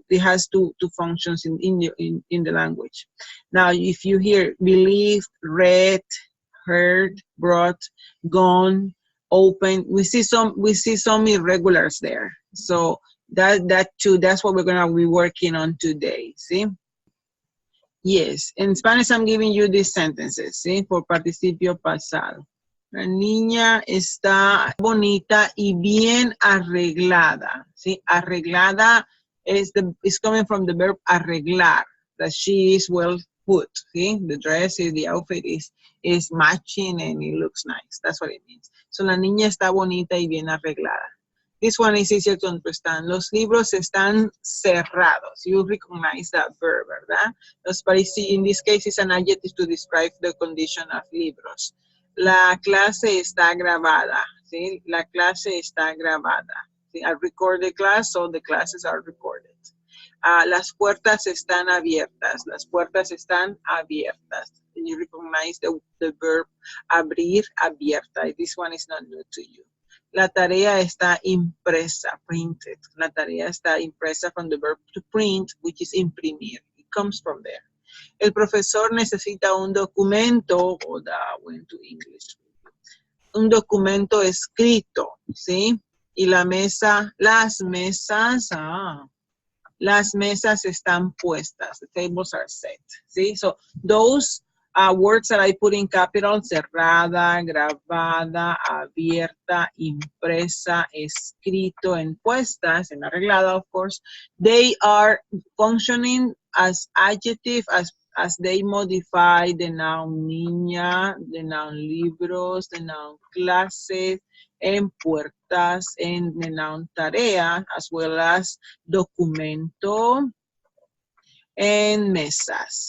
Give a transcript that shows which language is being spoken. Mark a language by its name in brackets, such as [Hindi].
[English] It has two functions in the language. Now, if you hear believed, read, heard, brought, gone, open, we see some irregulars there. So that too. That's what we're gonna be working on today. See. Yes, in Spanish, I'm giving you these sentences. See, for participio pasado. [Spanish] La niña está bonita y bien arreglada. ¿Sí? [English] Arreglada is coming from the verb arreglar, that she is well put. [Spanish] ¿Sí? [English] The dress, the outfit is matching and it looks nice. That's what it means. [Spanish] So la niña está bonita y bien arreglada. [English] This one is easier to understand. [Spanish] Los libros están cerrados. [English] You recognize that verb, [Spanish] ¿verdad? [English] But in this case, it's an adjective to describe the condition of libros. [Spanish] La clase está grabada, ¿sí? La clase está grabada, [English] I record the class, so the classes are recorded. [Spanish] Las puertas están abiertas. Las puertas están abiertas. [English] And you recognize the verb abrir, abierta. This one is not new to you. [Spanish] La tarea está impresa, [English] printed. [Spanish] La tarea está impresa [English] from the verb to print, which is imprimir. It comes from there. [Spanish] El profesor necesita un documento, o [English] that went to English. [Spanish] Un documento escrito, ¿sí? Y la mesa, las mesas están puestas. [English] The tables are set, [Spanish] ¿sí? [English] So those words that I put in capital, cerrada, grabada, abierta, impresa, escrito, and puestas, and arreglada, of course, they are functioning as adjective as they modify the noun niña, the noun libros, the noun clases, and puertas, and the noun tarea, as well as documento, and mesas.